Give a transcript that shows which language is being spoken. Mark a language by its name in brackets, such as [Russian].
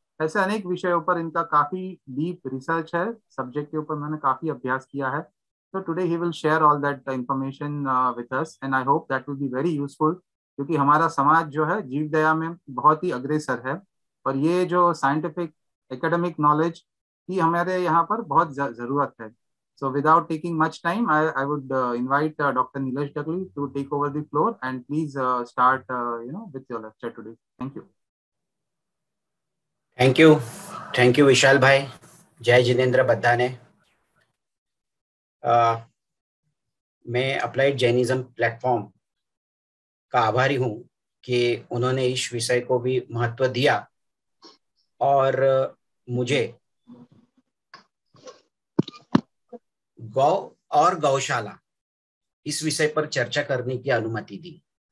[Hindi] ऐसे अनेक विषयों पर इनका काफी डीप रिसर्च है, सब्जेक्ट के ऊपर उन्होंने काफी अभ्यास किया है. तो [English] today he will share all that information with us and I hope that will be very useful, [Hindi] क्योंकि हमारा समाज जो है जीव दया में बहुत ही अग्रसर है और ये जो साइंटिफिक एकेडमिक नॉलेज की हमारे यहाँ पर बहुत जरूरत है. [English] So without taking much time, I would invite Dr. Nilesh Dagli to take over the floor and please start with your lecture today. Thank you. Thank you [Hindi] विशाल भाई. जय जिनेंद्र बद्दाने. मैं अप्लाइड जैनिज्म प्लेटफॉर्म का आभारी हूँ कि उन्होंने इस विषय को भी महत्व दिया और मुझे गौ और गौशाला इस विषय पर चर्चा करने की अनुमति दी.